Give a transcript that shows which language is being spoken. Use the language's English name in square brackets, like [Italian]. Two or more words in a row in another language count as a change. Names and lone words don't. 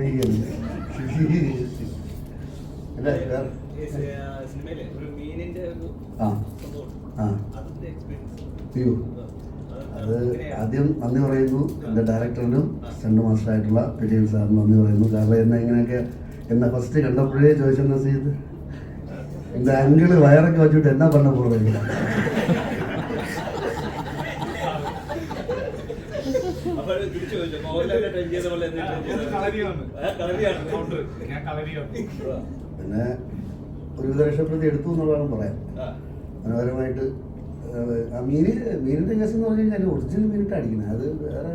[Malayalam] സിനിമയിലെ ഒരു മീനിന്റെ ഒരു അയ്യോ, അത് ആദ്യം നന്ദി പറയുന്നു എൻ്റെ ഡയറക്ടറിനും സ്റ്റണ്ട് മാസ്റ്ററായിട്ടുള്ള വിജയൻ സാറിന് നന്ദി പറയുന്നു. കാരണം എന്നെ ഫസ്റ്റ് കണ്ടപ്പോഴേ ചോദിച്ചെന്നാ ചെയ്ത് [Tamil] இந்த அங்கிள் வயரங்க வச்சுட்டு என்ன பண்ண போறீங்க? [Malayalam] പിന്നെ ഒരുവിധ രക്ഷപ്പെടുത്തി എടുത്തു എന്നുള്ളതാണ് പറയാം. മനോഹരമായിട്ട് മീനിന്റെ കേസ് എന്ന് പറഞ്ഞു കഴിഞ്ഞാൽ ഒറിജിനൽ മീനിട്ട് അടിക്കുന്നത്, അത് വേറെ